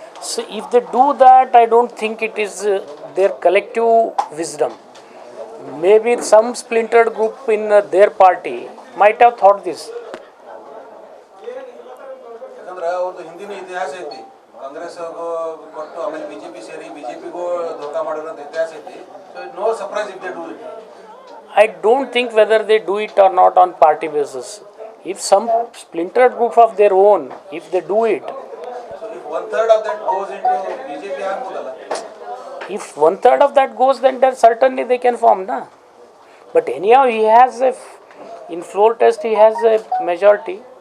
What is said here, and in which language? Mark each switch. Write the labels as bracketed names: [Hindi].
[English] So if they do that, I don't think it is their collective wisdom. Maybe some splintered group in their party might have thought this. [Kannada] ಯಾಕಂದ್ರೆ ಅವ್ರದ್ದು ಹಿಂದಿನ ಇತಿಹಾಸ ಐತಿ. ಕಾಂಗ್ರೆಸ್ ಕೊಟ್ಟು ಆಮೇಲೆ BJP ಸೇರಿ ಬಿಜೆಪಿಗೂ ಧೋಕಾ ಮಾಡಿರೋಂಥ ಇತಿಹಾಸ ಐತಿ. [English] So no surprise if they do it. I don't think whether they do it or not on party basis. If some splintered group of their own, if they do it, So if 1/3 of that goes into BJP [Kannada] ಆಗ್ಬೋದಲ್ಲ. [English] if 1/3 of that goes, then certainly they can form, na. But anyhow, he has in floor test he has a majority.